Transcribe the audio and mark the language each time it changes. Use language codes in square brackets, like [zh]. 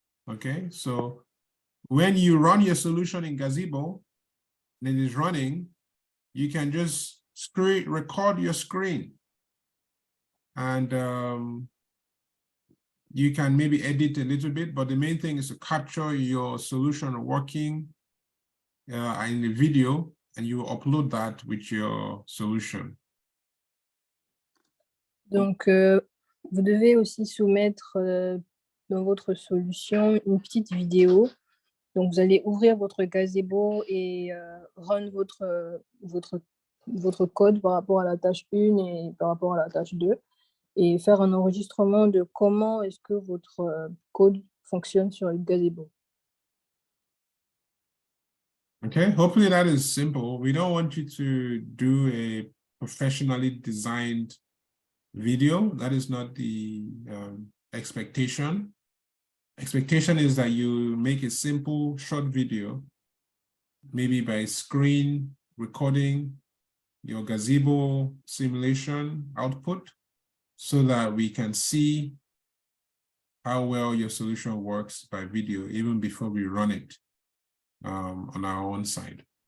[en] Okay, so when you run your solution in Gazebo and it is running, you can just record your screen, and you can maybe edit a little bit, but the main thing is to capture your solution working in the video, and you upload that with your solution. [fr] Donc, vous devez aussi soumettre dans votre solution une petite vidéo. Donc, vous allez ouvrir votre gazebo et run votre code par rapport à la tâche 1 et par rapport à la tâche 2 et faire un enregistrement de comment est-ce que votre code fonctionne sur le gazebo. [en] Okay, hopefully that is simple. We don't want you to do a professionally designed video. That is not the expectation. Expectation is that you make a simple short video, maybe by screen recording your gazebo simulation output, so that we can see how well your solution works by video, even before we run it on our own side.